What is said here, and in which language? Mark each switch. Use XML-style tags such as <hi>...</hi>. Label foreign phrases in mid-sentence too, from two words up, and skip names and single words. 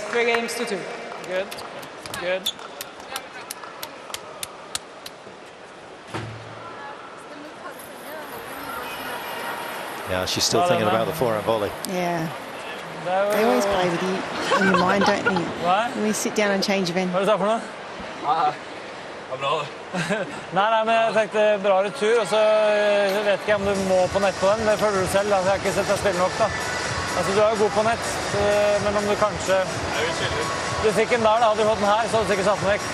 <en>3 games to 2. Good, good. Yeah, she's still thinking about the forehand volley. Yeah. They always play with you in your mind, don't they? When we sit down and change event.</en> <no>Hva er det for noe? Nei, men jeg tenkte bra retur, og så vet ikke om du må på nett på den. Det føler du selv, da. Jeg har ikke sett deg spille nok, da. Altså, du er jo god på nett, men om du kanskje... Du fikk en der, da. Hadde du fått den her, så hadde du sikkert satt den vekk.</no>